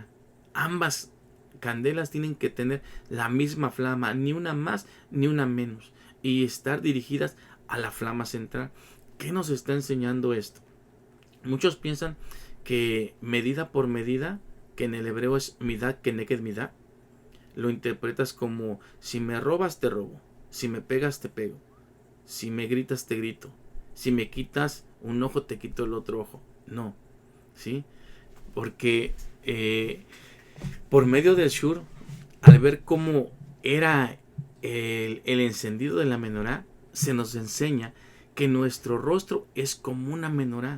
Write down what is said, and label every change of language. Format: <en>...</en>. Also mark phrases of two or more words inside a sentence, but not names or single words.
<es>Ambas candelas tienen que tener la misma flama, ni una más ni una menos, y estar dirigidas a la flama central. ¿Qué nos está enseñando esto? Muchos piensan que medida por medida, que en el hebreo es</es> <he>מידה כנגד מידה,</he> <es>lo interpretas como: si me robas te robo, si me pegas te pego, si me gritas te grito, si me quitas un ojo te quito el otro ojo. No, ¿sí? Porque por medio del Shur, al ver cómo era el encendido de la menorá se nos enseña que nuestro rostro es como una menorá.</es>